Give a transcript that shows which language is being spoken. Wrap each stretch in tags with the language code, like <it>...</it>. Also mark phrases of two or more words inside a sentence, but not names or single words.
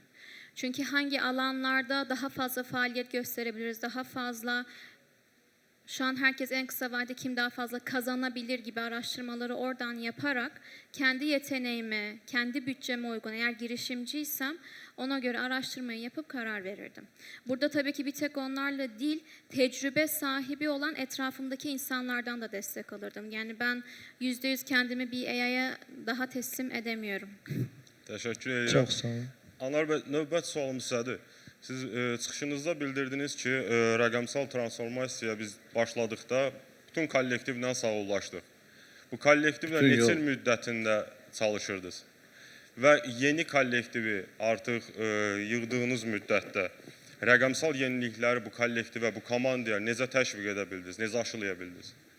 <tr>Çünkü hangi alanlarda daha fazla faaliyet gösterebiliriz, daha fazla şu an herkes en kısa vadede kim daha fazla kazanabilir gibi araştırmaları oradan yaparak kendi yeteneğime, kendi bütçeme uygun eğer girişimciysem ona göre araştırmayı yapıp karar verirdim. Burada tabii ki bir tek onlarla değil, tecrübe sahibi olan etrafımdaki insanlardan da destek alırdım. Yani ben %100 kendimi bir AI'ya daha teslim edemiyorum. Teşekkür ederim. Çok sağ olun.</tr> <az>Anar bəy, növbət sualım sizədir. Siz çıxışınızda bildirdiniz ki, rəqəmsal transformasiyaya biz başladıqda bütün kollektivlə sağollaşdıq. Bu kollektivlə neçə il müddətində çalışırdınız? Və yeni kollektivi artıq yığdığınız müddətdə rəqəmsal yenilikləri bu kollektivə, bu komandaya necə təşviq edə bildiniz, necə aşılaya bildiniz?</az>